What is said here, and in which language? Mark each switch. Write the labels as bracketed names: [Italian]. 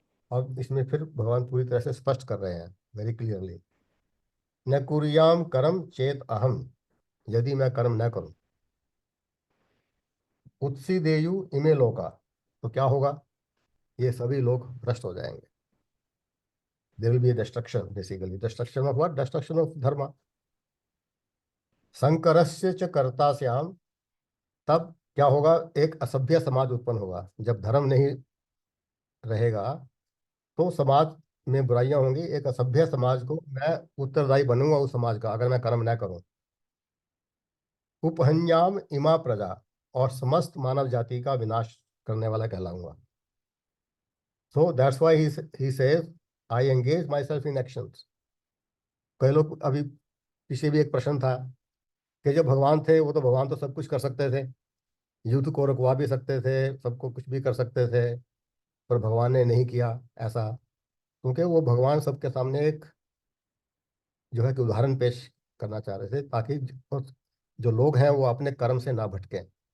[Hindi] अब इसमें फिर भगवान पूरी तरह से स्पष्ट कर रहे हैं [English] very clearly, [Sanskrit] न कुर्याम कर्म चेत अहम, [Hindi] यदि मैं कर्म न करूं, [Sanskrit] उत्सिदेयु इमे लोका, [Hindi] तो क्या होगा, ये सभी लोग भ्रष्ट हो जाएंगे। [English] There will be a destruction, basically destruction of what? Destruction of dharma. [Sanskrit] संकरस्य च कर्ता श्याम, [Hindi] तब क्या होगा, एक असभ्य समाज उत्पन्न होगा। जब धर्म नहीं रहेगा तो समाज में बुराइयां होंगी, एक असभ्य समाज को मैं उत्तरदायी बनूंगा उस समाज का, अगर मैं कर्म न करूं। [Sanskrit] उपहन्याम इमा प्रजा, [Hindi] और समस्त मानव जाति का विनाश करने वाला कहलाऊंगा। [English] So that's why he says, I engage myself in actions. [Hindi] कई लोग अभी पीछे भी एक प्रश्न था कि जब भगवान थे वो तो भगवान तो सब कुछ कर सकते थे, युद्ध को रुकवा भी सकते थे, सबको कुछ भी कर सकते थे, पर भगवान ने नहीं किया ऐसा, क्योंकि वो भगवान सबके सामने एक जो है कि उदाहरण पेश करना चाह रहे थे, ताकि जो लोग हैं वो अपने कर्म से ना भटकें।